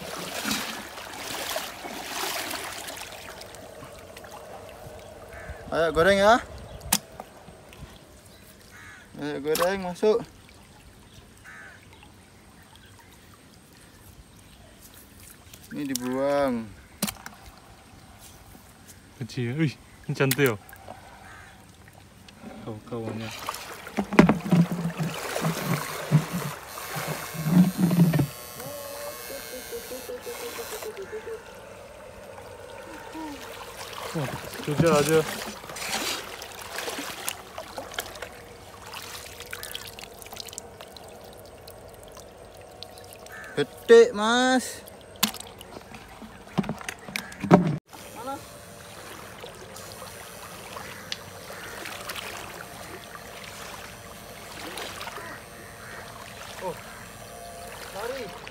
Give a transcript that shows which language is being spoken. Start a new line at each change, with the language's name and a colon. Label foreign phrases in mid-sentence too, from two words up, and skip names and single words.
Indonesian: Ayo goreng ya. Ayo goreng masuk. Ini dibuang.
Korean: 그치. 으이, 괜찮대요. 가오가오냐. 좋죠, 아주.
Indonesian: Gede mas. Mana? Oh, lari.